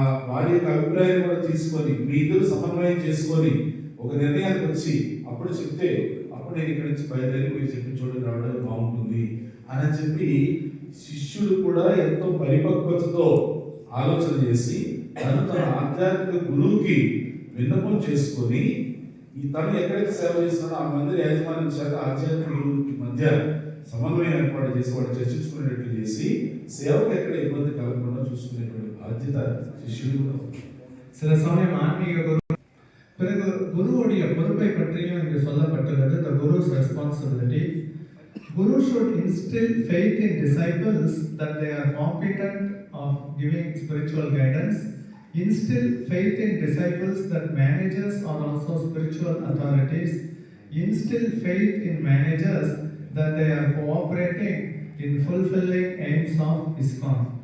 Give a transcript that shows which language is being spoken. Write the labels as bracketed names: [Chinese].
[Telugu] వారి యొక్క అభిప్రాయం కూడా తీసుకొని మీ ఇద్దరు సమన్వయం చేసుకొని ఒక నిర్ణయానికి వచ్చి అప్పుడు చెప్తే అప్పుడు నేను ఇక్కడ నుంచి బయలుదేరి మీరు చెప్పి చూడండి రావడానికి బాగుంటుంది అని చెప్పి శిష్యుడు కూడా ఎంతో పరిపక్వతతో ఆలోచన చేసి తన ఆధ్యాత్మిక గురువుకి విన్నపం చేసుకొని తను ఎక్కడైతే సేవ చేస్తున్నాడో ఆ మందిర యాజమాన్యం చేత ఆధ్యాత్మిక గురువుకి మధ్య సమన్వయం ఏర్పాటు చేసి వాడు చర్చించుకునేటట్లు చేసి సేవకు ఎక్కడ ఇబ్బంది కలగకుండా చూసుకునేటువంటి బాధ్యత శిష్యుడు. [Tamil] சில சமயம் ஆன்மீக குரு பிறகு குருவுடைய பொறுப்பை பற்றியும் இங்கு சொல்லப்பட்டுள்ளது. [English] The guru's responsibility. Guru should instill faith in disciples that they are competent of giving spiritual guidance. Instill faith in disciples that managers are also spiritual authorities. Instill faith in managers that they are cooperating in fulfilling aims of ISKCON.